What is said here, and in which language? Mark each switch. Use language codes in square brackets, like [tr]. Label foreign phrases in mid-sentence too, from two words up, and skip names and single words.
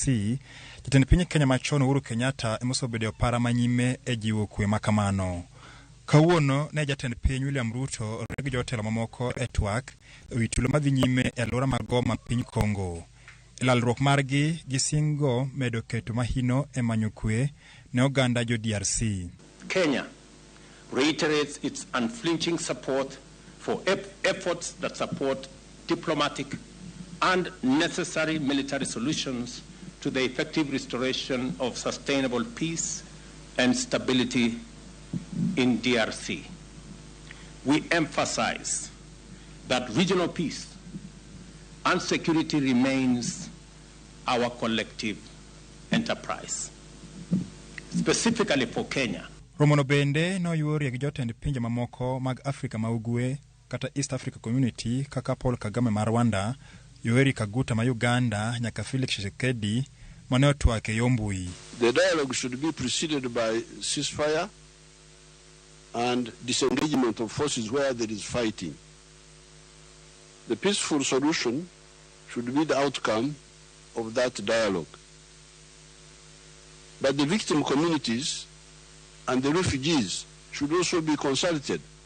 [luo] Jatend piny Kenya machon Uhuru Kenyatta emosobedo para manyime e jiwo kwe makamano. Kawuono ne jatend piny William Ruto regi jotelo mamoko e twak e wi tulo madhi nyime e alwora mag Goma piny Congo. Lalruok margi gisingo medo keto mahino e manyo kwe ne oganda jo DRC. [en] Kenya reiterates its unflinching support for efforts that support diplomatic and necessary military solutions to the effective restoration of sustainable peace and stability in DRC. We emphasize that regional peace and security remains our collective enterprise. Specifically for Kenya, [luo] Romono bende no yuori gi jotend pinje mamoko mag Afrika ma ugwe kata East Africa Community kaka Paul Kagame ma Rwanda, Yoweri Kaguta ma Uganda, nyaka Felix Tshisekedi mane otwake yombui. [en] The dialogue should be preceded by ceasefire and disengagement of forces where there is fighting. the peaceful solution should be the outcome of that dialogue. But the victim communities and the refugees should also be consulted.